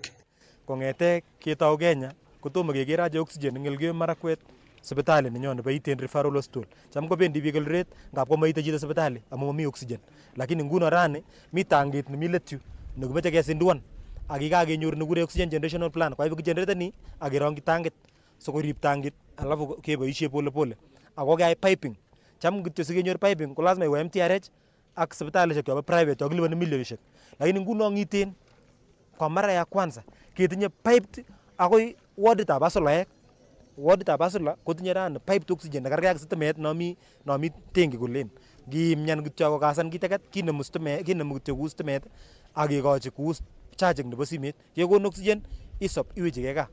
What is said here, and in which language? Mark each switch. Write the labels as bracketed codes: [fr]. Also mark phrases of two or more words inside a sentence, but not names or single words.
[kln] Kong'ete ketau Kenya kotomo keker aje oxygen en Elgeyo Marakwet sipitali nenyon nebo Iten Referral Hospital. Cham kobendi biik Eldoret ngap komaite chito sipitali amu mami oxygen. Lakini nguno rani mi tangit nemi let yu nekimeche kesinduan ak kikakenyor nekure [en] oxygen generational plan. [sw] Kwa hivyo [kln] kigeneratani ak kerongyi tangit sikorib tangit alafu keboisie [sw] pole pole. [kln] Ako keyai piping. Cham kityo sikenyor piping ko [sw] lazima iwe [kln] MTRH ak sipitalishek chobo private chokilipani milionishek. Lakini nguno ng'iten [sw] kwa mara ya kwanza [kln] ketinye piped akoi warditab Asolaek. Warditab Asola kotinye rani [en] piped oxygen [kln] nekargei ak sitimet nomi tengi kolen. Ngimyan kityo akokasan kiteket kinemu kityo kou sitimet ak kekochi kou charging nebo simet. Kekon oxygen isop iwechigei gaa.